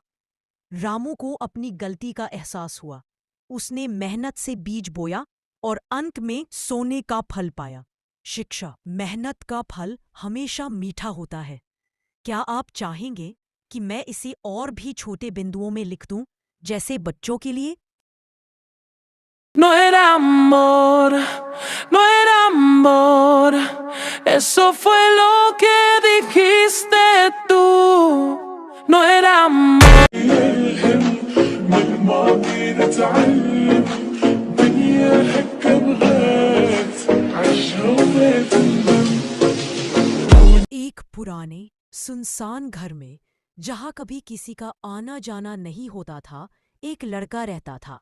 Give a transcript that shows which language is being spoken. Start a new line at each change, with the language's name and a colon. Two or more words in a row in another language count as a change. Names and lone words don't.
Hindi: रामू को अपनी गलती का एहसास हुआ। उसने मेहनत से बीज बोया और अंत में सोने का फल पाया। शिक्षा, मेहनत का फल हमेशा मीठा होता है। क्या आप चाहेंगे कि मैं इसे और भी छोटे बिंदुओं में लिख दूं, जैसे बच्चों के लिए?
Spanish: No era amor, no era amor, eso fue lo que dijiste tú. No era amor.
Hindi: एक पुराने सुनसान घर में, जहां कभी किसी का आना जाना नहीं होता था, एक लड़का रहता था।